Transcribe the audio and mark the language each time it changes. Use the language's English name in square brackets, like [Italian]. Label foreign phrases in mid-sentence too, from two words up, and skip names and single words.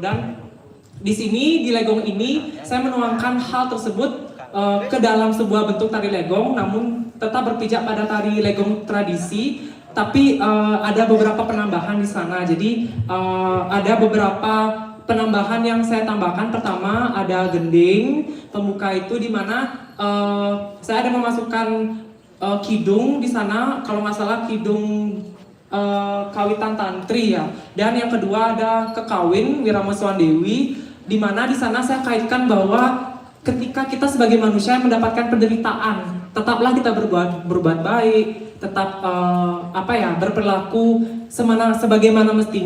[Indonesian] Dan di sini di Legong ini saya menuangkan hal tersebut ke dalam sebuah bentuk tari Legong, namun tetap berpijak pada tari Legong tradisi. Tapi ada beberapa penambahan di sana. Jadi ada beberapa penambahan yang saya tambahkan. Pertama ada gending pemuka itu, di mana saya ada memasukkan kidung di sana. Kalau nggak salah kidung kawitan tantri ya. Dan yang kedua ada kekawin Wiramuswan Dewi, di mana di sana saya kaitkan bahwa ketika kita sebagai manusia yang mendapatkan penderitaan, tetaplah kita berbuat baik, tetap berperilaku sebagaimana mestinya.